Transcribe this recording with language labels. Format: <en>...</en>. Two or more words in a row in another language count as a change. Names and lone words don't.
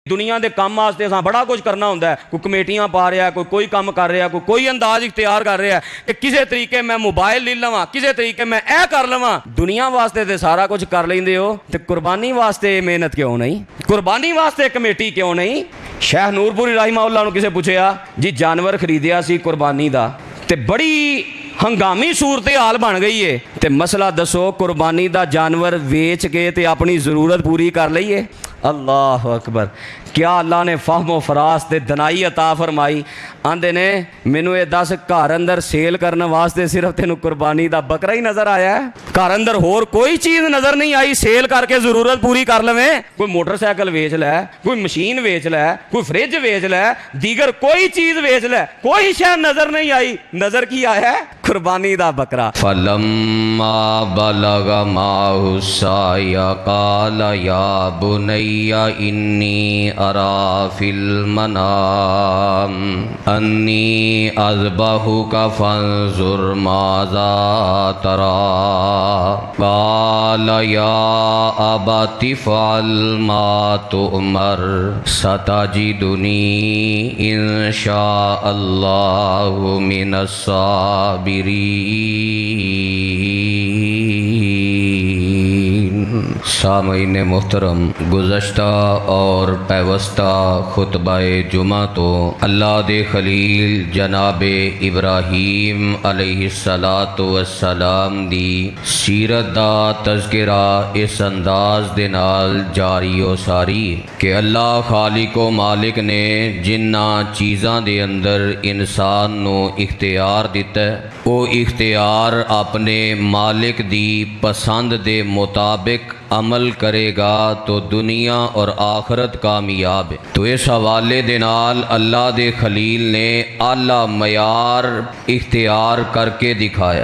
<pa>دنیا دے کام واسطے اساں بڑا کچھ کرنا ہوندا ہے، کوئی کمیٹیاں پا رہا ہے، کوئی کام کر رہا ہے، کوئی انداز اختیار کر رہا ہے کہ کسے طریقے میں موبائل لے لواں، کسے طریقے میں اے کر لواں۔ دنیا واسطے تے سارا کچھ کر لیندے ہو تے قربانی واسطے محنت کیوں نہیں؟ قربانی واسطے کمیٹی کیوں نہیں؟ شیخ نور پوری</pa> <ar>رحمہ اللہ</ar> <pa>نو کسے پوچھیا جی جانور خریدیا سی قربانی دا تے بڑی ہنگامی صورتحال بن گئی ہے تے مسئلہ دسو قربانی دا جانور ویچ کے تے اپنی ضرورت پوری کر لئیے؟</pa> <ar>اللہ اکبر۔</ar> <pa>کیا اللہ نے فہم و فراست تے دنائی عطا فرمائی؟ آندے نے مینوں یہ دس گھر اندر سیل کرنے واسطے صرف تینوں قربانی دا بکرا ہی نظر آیا ہے؟ گھر اندر ہور کوئی چیز نظر نہیں آئی سیل کر کے ضرورت پوری کر لویں؟ کوئی موٹر سائیکل ویچ لے، کوئی مشین ویچ لے، کوئی فریج ویچ لے، دیگر کوئی چیز ویچ لے، کوئی شے نظر نہیں آئی۔ نظر کی آیا ہے؟ قربانی دا بکرا۔</pa> <ar>فلما بلغ معه السعي قال يا بني إني أرى في المنام أني أذبحك فانظر ماذا ترى قال يا أبت افعل ما تؤمر ستجدني إن شاء الله من الصابرين۔</ar> <pa>سامعین محترم، گزشتہ اور پیوستہ خطبہ جمعہ تو اللہ دے خلیل جناب ابراہیم علیہ السلام دی سیرت دا تذکرہ اس انداز دے نال جاری و ساری کہ اللہ خالق و مالک نے جنہاں چیزاں دے اندر انسان نو اختیار دیتا ہے وہ اختیار اپنے مالک دی پسند دے مطابق عمل کرے گا تو دنیا اور آخرت کامیاب ہے۔ تو اس حوالے دے نال اللہ دے خلیل نے اعلیٰ معیار اختیار کر کے دکھایا۔</pa>